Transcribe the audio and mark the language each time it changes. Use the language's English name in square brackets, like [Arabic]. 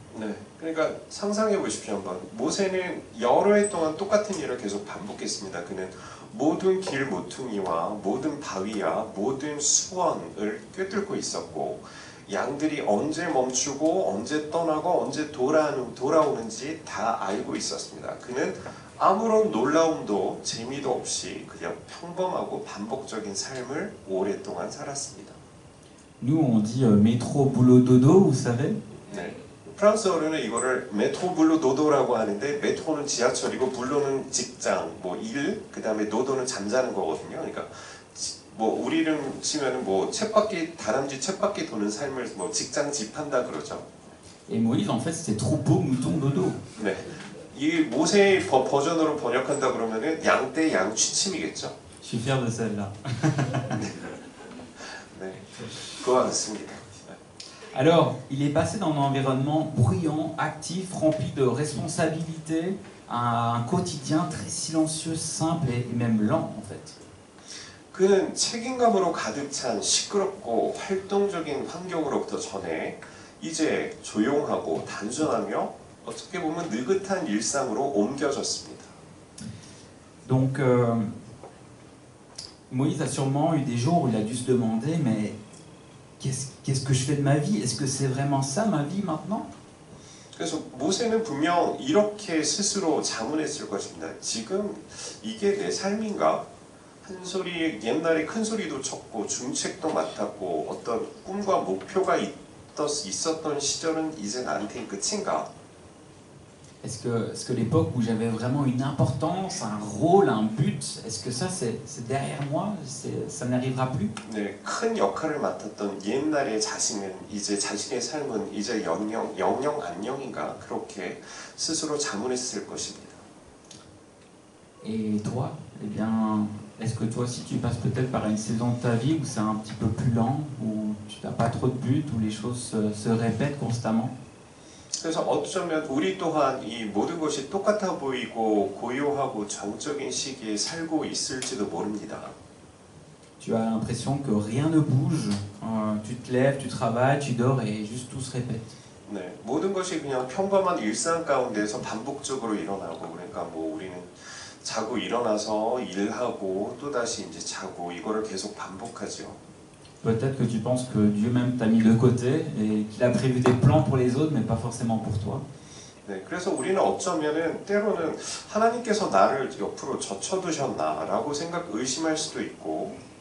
[Korean] 네, 그러니까 상상해 보십시오 한번. 모세는 여러 해 동안 똑같은 일을 계속 반복했습니다. 그는 모든 길 모퉁이와 모든 바위와 모든 수원을 꿰뚫고 있었고 양들이 언제 멈추고 언제 떠나고 언제 돌아오는지 다 알고 있었습니다. 그는 아무런 놀라움도 재미도 없이 그냥 평범하고 반복적인 삶을 오랫동안 살았습니다. [French] Nous, on dit métro, boulot, dodo, vous savez? [Korean] 네. 프랑스어로는 이거를 메트로 블루 노도라고 하는데 메트로는 지하철이고 블루는 직장, 뭐 일, 그 다음에 노도는 잠자는 거거든요. 그러니까 뭐 우리는 치면은 뭐 쳇바퀴 다람쥐 쳇바퀴 도는 삶을 뭐 직장 집한다 그러죠. [French] Et Moïse, en fait, c'était troupeau, mouton, dodo. [Korean] 네. 이 모세의 버전으로 번역한다 그러면은 양떼 양 취침이겠죠. [French] Je suis fier de celle-là. [Korean] 네, 그와 같습니다. [French] Alors, il est passé dans un environnement bruyant, actif, rempli de responsabilités, à un quotidien très silencieux, simple et même lent en fait. [Korean] 그는 책임감으로 가득 찬 시끄럽고 활동적인 환경으로부터 전해 이제 조용하고 단순하며 어떻게 보면 느긋한 일상으로 옮겨졌습니다. [French] Donc, Moïse a sûrement eu des jours où il a dû se demander, mais qu'est-ce que je fais de ma vie? Est-ce que c'est vraiment ça ma vie maintenant? [Korean] 그래서 모세는 분명 이렇게 스스로 자문했을 것입니다. 지금 이게 내 삶인가? 한 소리, 옛날에 큰 소리도 쳤고 중책도 맡았고 어떤 꿈과 목표가 있었던 시절은 이제 나한테는 끝인가? [French] Est-ce que l'époque où j'avais vraiment une importance, un rôle, un but, est-ce que ça c'est derrière moi? Ça n'arrivera plus? [Korean] 네, 큰 역할을 맡았던 옛날의 자신은 이제 자신의 삶은 이제 영영 안녕인가? 그렇게 스스로 자문했을 것입니다. [French] Et toi, eh bien, est-ce que toi aussi tu passes peut-être par une saison de ta vie où c'est un petit peu plus lent, où tu n'as pas trop de but, où les choses se répètent constamment? [Korean] 그래서 어쩌면 우리 또한 이 모든 것이 똑같아 보이고 고요하고 정적인 시기에 살고 있을지도 모릅니다. [French] Tu as l'impression que rien ne bouge, tu te lèves, tu travailles, tu dors et juste tout se répète. [Korean] 네, 모든 것이 그냥 평범한 일상 가운데서 반복적으로 일어나고 그러니까 뭐 우리는 자고 일어나서 일하고 또 다시 이제 자고 이거를 계속 반복하죠. [French] Peut-être que tu penses que Dieu même t'a mis de côté et qu'il a prévu des plans pour les autres, mais pas forcément pour toi. [Korean] 네, 그래서 우리는 어쩌면은 때로는 하나님께서 나를 옆으로 젖혀두셨나라고 의심할 수도 있고.